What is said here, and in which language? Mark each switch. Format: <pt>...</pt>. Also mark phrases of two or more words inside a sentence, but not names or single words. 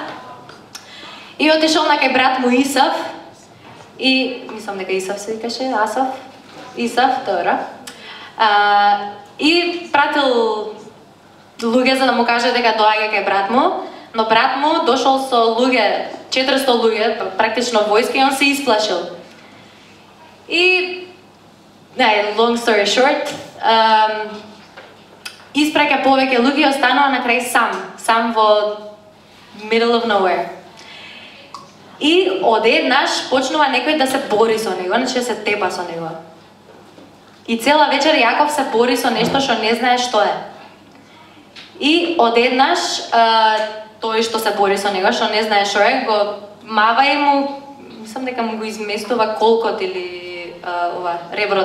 <mk>И отишол на кај брат му Исав и мислам дека Исав се викаше, Исав, добро. И пратил луѓе за да му каже дека доаѓа кај брат му, но брат му дошол со луѓе, 400 луѓе, практично војска и он се исплашил. И,</mk> <en>long story short,</en> <mk>испраќа повеќе луѓе и останува на крај сам во</mk> <en>middle of nowhere.</en> <mk>И одеднаш почнува некој да се бори со него, значи да се тепа со него. И цела вечер Јаков се бори со нешто што не знае што е. И одеднаш тој што се бори со него, што не знае што е, го мава и му, мислам дека му го изместува колкот или реброто.</mk>